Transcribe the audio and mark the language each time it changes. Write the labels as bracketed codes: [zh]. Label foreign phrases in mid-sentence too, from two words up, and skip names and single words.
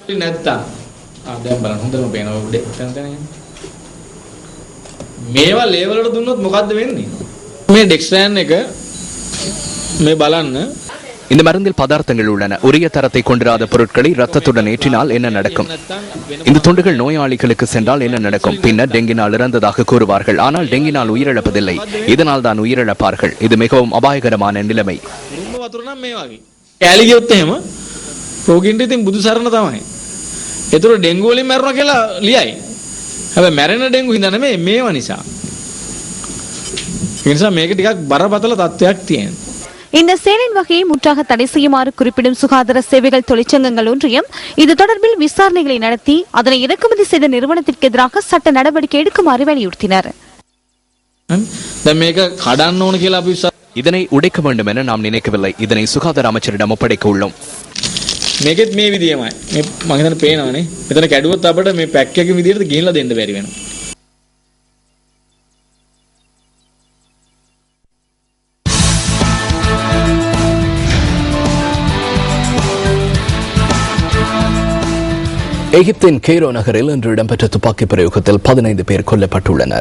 [ta] இந்த மருந்தில் பதார்த்தங்கள் உள்ளன. உரிய தரத்தை கொண்டிராத பொருட்களை ரத்தத்துடன் ஏற்றினால் என்ன நடக்கும்? இந்த துண்டுகள் நோயாளிகளுக்கு சென்றால் என்ன நடக்கும்? பின்னர் டெங்கினால் இறந்ததாக கூறுவார்கள். ஆனால் டெங்கினால் உயிரிழப்பதில்லை. இதனால் தான் உயிரிழப்பார்கள். இது மிகவும் அபாயகரமான நிலைமை. [si] රෝගීන්ට ඉතින් බුදු සරණ තමයි. ඒතර ඩෙන්ගු වලින් මැරුණා කියලා ලියයි. හැබැයි මැරෙන ඩෙන්ගු හින්දා නෙමෙයි මේව නිසා. ඒ නිසා මේක ටිකක් බරපතල තත්ත්වයක් තියෙනවා. [ta] இந்த சேலின் வகையை முற்றாக தடை செய்யுமாறு குறிப்பிடும் சுகாதார சேவைகள் தொழிற்சங்கங்கள் ஒன்றியம் இது தொடர்பில் விசாரணைகளை நடத்தி அதனை இறக்குமதி செய்த நிறுவனத்திற்கு எதிராக சட்ட நடவடிக்கை எடுக்குமாறு வலியுறுத்தினர். இதனை உடைக்க வேண்டும் என நாம் நினைக்கவில்லை. இதனை சுகாதார அமைச்சரிடம் ஒப்படைக்க உள்ளோம். [si] මේකෙත් මේ විදියමයි. මම හිතන්නේ පේනවනේ. මෙතන කැඩුවොත් අපිට මේ පැක් එක විදියට ගිහිල්ලා දෙන්න බැරි වෙනවා. [ta] எகிப்தின் கெய்ரோ நகரில் இன்று இடம்பெற்ற துப்பாக்கி பிரயோகத்தில் 15 பேர் கொல்லப்பட்டுள்ளனர்.